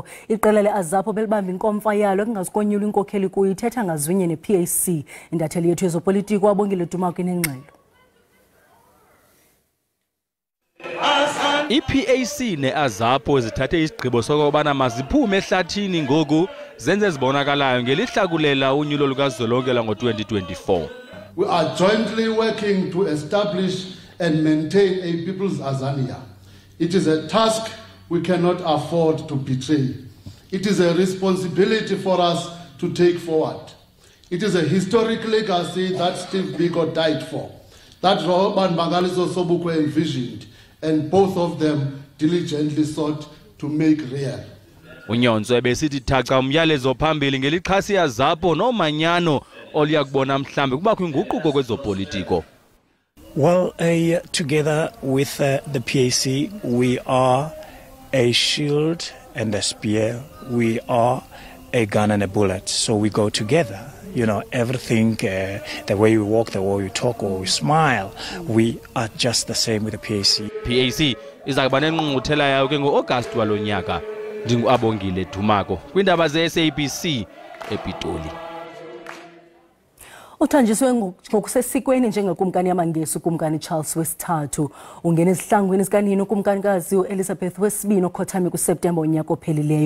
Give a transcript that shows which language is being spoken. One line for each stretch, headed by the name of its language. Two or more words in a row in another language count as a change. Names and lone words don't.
Xhosa: Iqela leAzapo belibamba inkomfa yalo ekungazikonyula inkokheli kuyo ithetha ngazwinye nePAC. Indatheli yethu yezopolitiko wabongile Dumako inengxelo. iPAC neAzapo zithathe isigqibo sokubana maziphume ehlathini ngoku zenze zibonakalayo ngelihlakulela unyulo lukazwelonke lango-2024.
English: We are jointly working to establish and maintain a people's Azania. It is a task we cannot afford to betray. It is a responsibility for us to take forward. It is a historic legacy that Steve Biko died for, that Robert Mangaliso Sobukwe envisioned, and both of them diligently sought to make real. Unyonzo ebesithi thaca umyalezo phambili ngelixhasi iAzapo nomanyano oliyakubona mhlambe kubakho inguquko kwezopolitiko. Well, together with the PAC, we are a shield and a spear. We are a gun and a bullet. So we go together. You know, everything, the way we walk, the way we talk, or we smile, we are just the same with the PAC.
Xhosa: PAC izakuba nengqungquthela yayo ke ngo-August walonyaka. Ndinguabongile Dumako, kwiindaba ze-SABC ePitoli. Uthanjiswe ngokusesikweni njengekumkani yamangesi ukumkani Charles wesithathu. Ungena ezihlangwini zikanini ukumkanikazi Elizabeth wesibini okhothame kuSeptemba unyaka ophelileyo.